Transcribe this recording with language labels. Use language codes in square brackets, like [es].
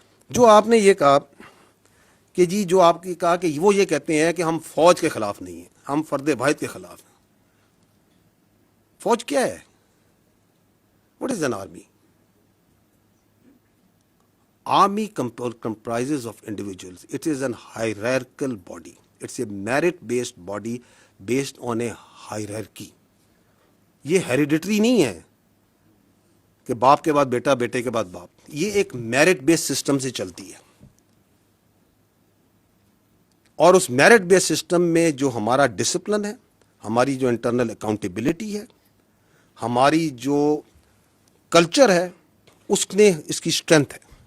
[ur] جو آپ نے یہ کہا کہ جی، جو آپ کی کہا کہ وہ یہ کہتے ہیں کہ ہم فوج کے خلاف نہیں ہیں، ہم فرد واحد کے خلاف ہیں. فوج کیا ہے؟ [en] What is an army? Army comprises of individuals. It is an hierarchical body. It's a merit-based body based on a hierarchy. [ur] یہ ہیریڈیٹری نہیں ہے کہ باپ کے بعد بیٹا، بیٹے کے بعد باپ. یہ ایک میرٹ بیس سسٹم سے چلتی ہے. اور اس میرٹ بیس سسٹم میں جو ہمارا ڈسپلن ہے، ہماری جو انٹرنل اکاؤنٹیبلٹی ہے، ہماری جو کلچر ہے، اس نے اس کی اسٹرینتھ ہے.